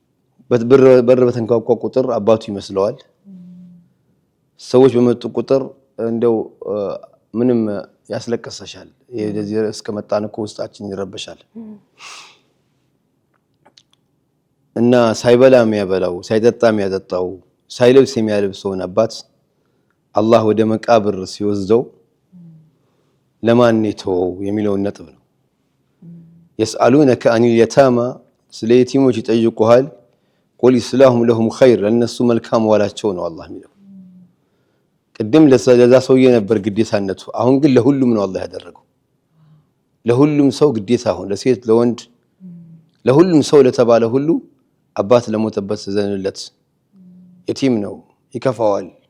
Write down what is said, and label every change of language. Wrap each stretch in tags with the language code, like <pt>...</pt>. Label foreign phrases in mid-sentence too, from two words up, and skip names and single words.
<am>በር በተንኳኳ ቁጥር አባቱ ይመስለዋል። ሰዎች በመጡ ቁጥር እንደው ምንም ያስለቀሰሻል የዚህ እስከመጣን እኮ ውስጣችን ይረበሻል እና ሳይበላ የሚያበላው ሳይጠጣ የሚያጠጣው ሳይለብስ የሚያለብሰውን አባት አላህ ወደ መቃብር ሲወስደው ለማን ነው የሚለው ነጥብ ነው</am> <ar>يسألونك عن اليتامى</ar> <am>ስለ የቲሞች ይጠይቁሃል</am> <ar>قل إصلاح لهم خير</ar> <am>ለነሱ መልካም ዋላቸው ነው አላህ የሚለው ቅድም ለዛ ሰውዬ ነበር ግዴታነቱ አሁን ግን ለሁሉም ነው አላህ ያደረገው ለሁሉም ሰው ግዴታ ሆነ ለሴት ለወንድ ለሁሉም ሰው ለተባለ ሁሉ አባት ለሞተበት ዘንለት የቲም ነው ይከፋዋል</am>